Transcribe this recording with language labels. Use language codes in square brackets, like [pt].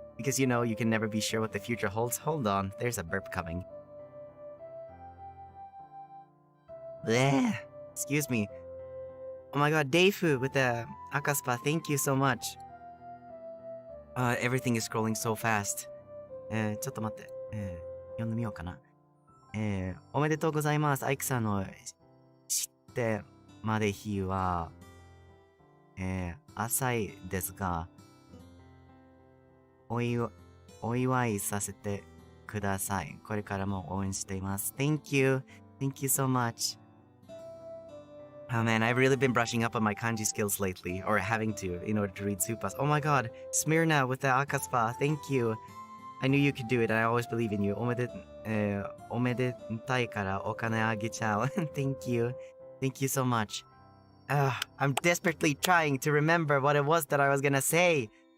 [en] Because, you know, you can never be sure what the future holds. Hold on, there's a burp coming. Bleh. Excuse me. Oh my god, Deifu with the Akaspa, thank you so much. Everything is scrolling so fast. [ja] ちょっと待って。読んでみようかな。おめでとうございます。アイクさんの知ってまで日は、浅いですが、お祝いさせてください。これからも応援しています。 [en] Thank you. Thank you so much. Oh man, I've really been brushing up on my kanji skills lately, or having to, in order to read Supas. Oh my god, Smyrna with the Akaspa, thank you. I knew you could do it, and I always believe in you. [ja] おめでたいからお金あげちゃう。 [en] Thank you. Thank you so much. I'm desperately trying to remember what it was that I was gonna say.